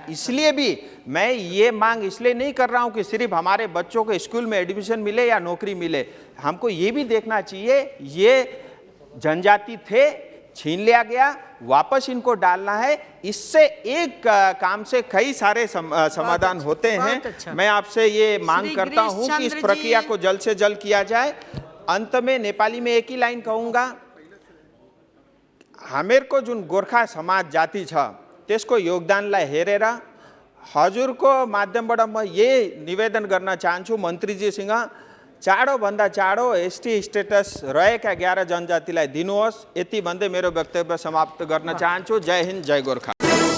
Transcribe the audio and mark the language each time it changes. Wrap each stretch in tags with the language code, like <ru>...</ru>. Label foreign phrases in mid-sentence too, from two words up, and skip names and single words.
<hi>इसलिए भी मैं ये मांग इसलिए नहीं कर रहा हूँ कि सिर्फ हमारे बच्चों को स्कूल में एडमिशन मिले या नौकरी मिले, हमको ये भी देखना चाहिए ये जनजाति थे, छीन लिया गया, वापस इनको डालना है। इससे एक काम से कई सारे समाधान होते हैं। अच्छा। मैं आपसे ये मांग करता हूं कि इस प्रक्रिया को जल्द से जल्द किया जाए। अंत में नेपाली में एक ही लाइन कहूंगा,</hi> <ne>हमेर को जो गोरखा समाज जाति छ त्यसको योगदानलाई हेरेर हजुरको माध्यमबाट म ये निवेदन गर्न चाहन्छु मन्त्रीजीसँग, चाँडोभन्दा चाँडो एसटी स्टेटस रहेका 11 जनजातिलाई दिनुहोस्। यति भन्दै मेरो वक्तव्य समाप्त गर्न चाहन्छु। जय हिन्द, जय गोर्खा।</ne>